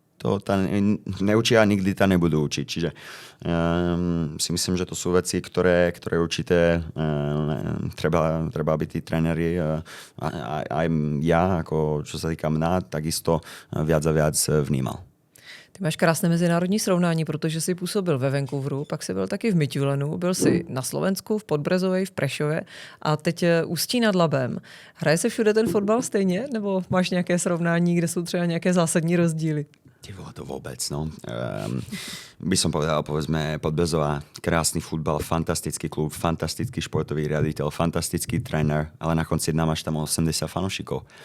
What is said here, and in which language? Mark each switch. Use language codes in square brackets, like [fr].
[sk] To neučia a nikdy ta nebudú učiť. Čiže si myslím, že to sú veci, ktoré určite treba, aby tí tréneri aj ja, ako čo sa týka mňa, takisto viac a viac vnímal. [cs] Ty máš krásné mezinárodní srovnání, protože jsi působil ve Vancouveru, pak jsi byl taky v Mytulenu, byl jsi na Slovensku, v Podbrezovej, v Prešově a teď Ústí nad Labem. Hraje se všude ten fotbal stejně? Nebo máš nějaké srovnání, kde jsou třeba nějaké zásadní rozdíly? [sk] Ty vole, to vôbec, no. By som povedal, povedzme, Podbrezová, krásny futbal, fantastický klub, fantastický športový riaditeľ, fantastický tréner, ale na konci dňa máš tam 80 fanúšikov.